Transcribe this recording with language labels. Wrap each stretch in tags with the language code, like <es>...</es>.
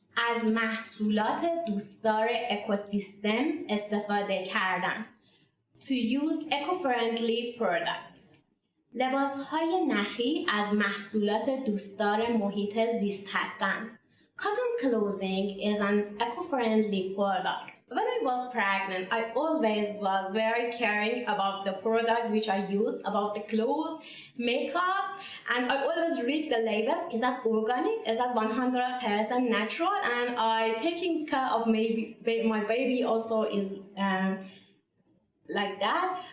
<fa>از محصولات دوستدار اکوسیستم استفاده کردن.</fa> <en>To use eco-friendly products.</en> <fa>لباسهای نخی از محصولات دوستدار محیط زیست هستند.</fa> <en>Cotton clothing is an eco-friendly product. When I was pregnant, I always was very caring about the product which I used, about the clothes, makeups, and I always read the labels. Is that organic? Is that 100% natural? And I taking care of my baby also is like that.</en>